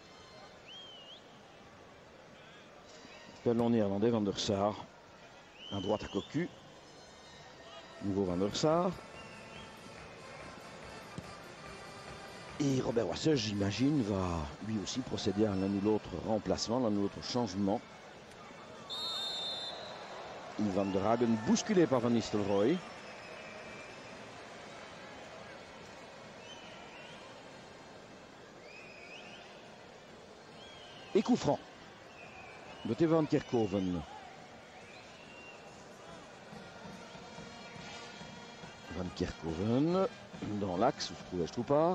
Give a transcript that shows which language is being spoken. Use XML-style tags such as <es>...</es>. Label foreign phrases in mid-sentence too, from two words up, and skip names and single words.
<fr>Ballon néerlandais, Van der Sar. Un droite à cocu. Nouveau Van der Sar. Et Robert Wasseur, j'imagine, va lui aussi procéder à l'un ou l'autre remplacement, l'un ou l'autre changement. Van der Hagen bousculé par Van Nistelrooy. Et coup franc de Van Kerkhoven. Van Kerkhoven dans l'axe où se trouvait Stroupar.</fr>